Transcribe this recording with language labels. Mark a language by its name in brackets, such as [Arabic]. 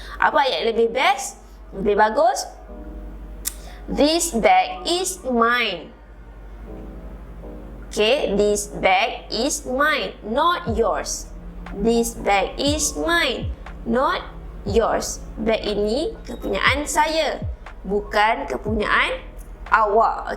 [Malay] Apa ayat lebih best, lebih bagus? [English] This bag is mine. Okay, this bag is mine, not yours. This bag is mine, not yours. [Malay] Bag ini kepunyaan saya, bukan kepunyaan awak.